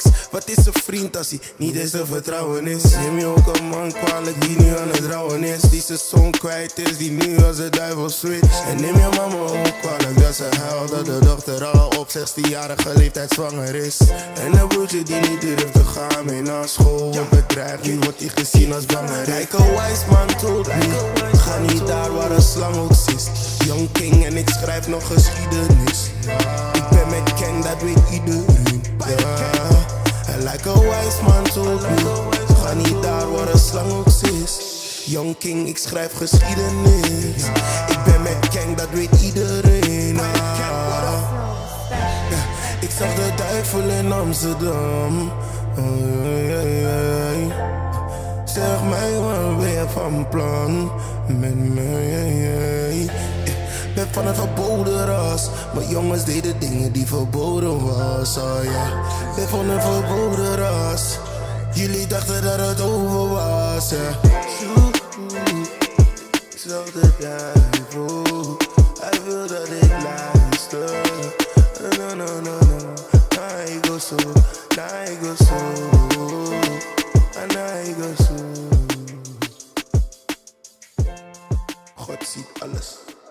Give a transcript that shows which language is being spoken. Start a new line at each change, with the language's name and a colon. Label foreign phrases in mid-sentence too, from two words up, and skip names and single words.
Dutch: Wat is een vriend als hij niet eens te vertrouwen is? Neem je ook een man kwalijk die nu aan het rouwen is, die zijn zoon kwijt is, die nu als de duivel switcht. En neem je mama ook kwalijk dat ze huilt, dat de dochter al op 16-jarige leeftijd zwanger is. En een broertje die niet durft te gaan mee naar school, wordt bedreigd, nu wordt hij gezien als belangrijk.
English: Like a wise man told me,
Dutch: ga niet daar waar een slang ook zit.
English: Young king
Dutch: en ik schrijf nog geschiedenis. Ik ben met Ken, dat weet iedereen.
English: And like a wise man told me,
Dutch: ga niet daar waar een slang ook zit.
English: Young king,
Dutch: ik schrijf geschiedenis. Ik ben met Ken, dat weet iedereen. Ik zag de duivel in Amsterdam. Zeg mij wat ben je van plan met me, ben van een verboden ras, maar jongens deden dingen die verboden was, ben van een verboden ras. Jullie dachten dat het over was, Ik zag de duivel, hij wil dat ik luister.
English: No. I go so, I go so, and I go so.
Dutch: God ziet alles.